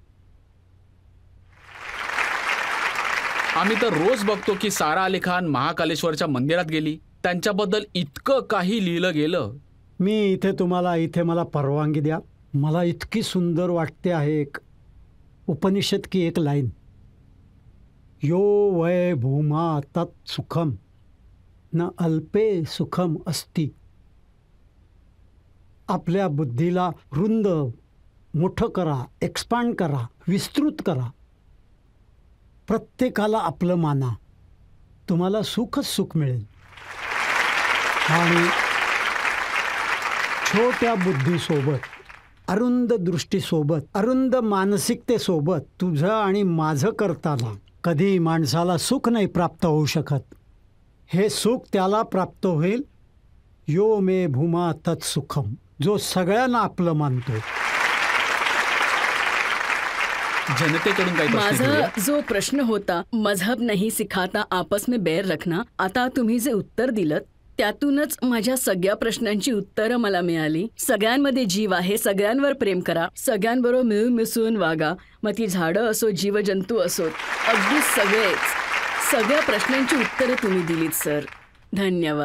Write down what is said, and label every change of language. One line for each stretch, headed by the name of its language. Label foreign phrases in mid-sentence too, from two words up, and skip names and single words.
Marathi: आम्ही तर रोज बघतो की सारा अली खान महाकालेश्वरच्या मंदिरात गेली, त्यांच्याबद्दल इतकं काही लिहिलं गेलं. मी इथे मला परवानगी द्या. मला इतकी सुंदर वाटते आहे एक उपनिषद की एक लाईन,
Sanskrit: यो वै भूमा तत् सुखम न अल्पे सुखम अस्ति.
Marathi: आपल्या बुद्धीला रुंद मोठं करा, एक्सपांड करा, विस्तृत करा. प्रत्येकाला आपलं माना, तुम्हाला सुखच सुख मिळेल. आणि छोट्या बुद्धीसोबत, अरुंद दृष्टीसोबत, अरुंद मानसिकतेसोबत तुझं आणि माझं करताना कधी माणसाला सुख नाही प्राप्त होऊ शकत. हे सुख त्याला प्राप्त होईल
Sanskrit: यो मे भूमा तत् सुखम,
Marathi: जो सगळ्यांना आपलं मानतो. जनतेकडून काही माझा जो प्रश्न होता,
Hindi: मजहब नहीं सिखाता आपस में बैर रखना,
Marathi: आता तुम्ही जे उत्तर दिलं त्यातूनच माझ्या सगळ्या प्रश्नांची उत्तरं मला मिळाली. सगळ्यांमध्ये जीव आहे, सगळ्यांवर प्रेम करा, सगळ्यांबरोबर मिळून मिसळून वागा, मग ती झाडं असो, जीवजंतू असोत, अगदी सगळ्या प्रश्नांची उत्तरं तुम्ही दिलीत सर.